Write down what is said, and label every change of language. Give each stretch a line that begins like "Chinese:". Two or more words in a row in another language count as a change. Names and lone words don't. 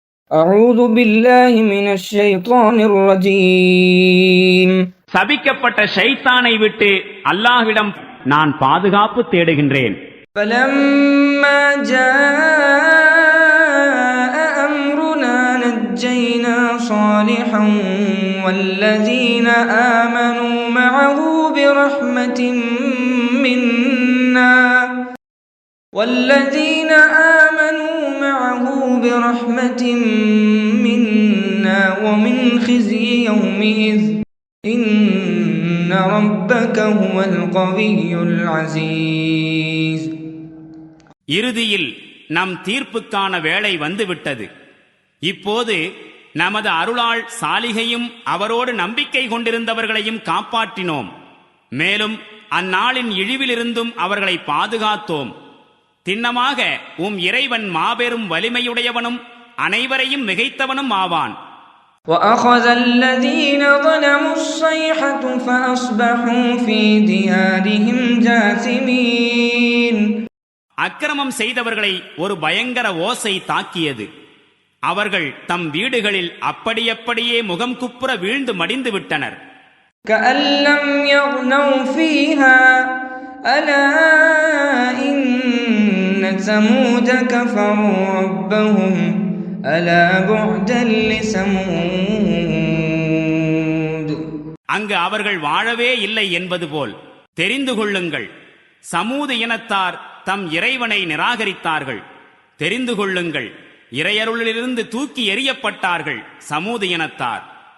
Arabic: أعوذ بالله من الشيطان الرجيم.
Tamil: சபிக்கப்பட்ட ஷைத்தானை விட்டு அல்லாஹ்விடம் நான் பாதுகாப்பு தேடுகின்றேன்.
Arabic: فلما جاء أمرنا نجينا صالحا والذين آمنوا معه برحمة منا ومن خزي يومئذ إن ربك هو القوي العزيز.
Tamil: இறுதியில் நம் தீர்ப்புக்கான வேளை வந்துவிட்டது. இப்போது நமது அருளால் சாலிகையும் அவரோடு நம்பிக்கை கொண்டிருந்தவர்களையும் காப்பாற்றினோம். மேலும் அந்நாளின் இழிவிலிருந்தும் அவர்களை பாதுகாத்தோம். திண்ணமாக இறைவன் மாபெரும் வலிமையுடையவனும் அனைவரையும் மிகைத்தவனும் ஆவான்.
Arabic: وَأَخَذَ الَّذِينَ ظَلَمُوا الصَّيْحَةُ فَأَصْبَحُوا فِي دِيَارِهِمْ جَاثِمِينَ.
Tamil: அக்கிரமம் செய்தவர்களை ஒரு பயங்கர ஓசை தாக்கியது. அவர்கள் தம் வீடுகளில் அப்படியே முகம் குப்புற வீழ்ந்து மடிந்து விட்டனர்.
Arabic: كَأَن لَّمْ يَغْنَوْا فِيهَا أَلَا إِنَّ ثَمُودَ كَفَرُوا رَبَّهُمْ أَلَا بُعْدًا لِّثَمُودَ.
Tamil: அங்கு அவர்கள் வாழவே இல்லை என்பது போல் தெரிந்து கொள்ளுங்கள், சமூது இனத்தார் தம் இறைவனை நிராகரித்தார்கள். தெரிந்து கொள்ளுங்கள், இறையருளிலிருந்து தூக்கி எறியப்பட்டார்கள் சமூது இனத்தார்.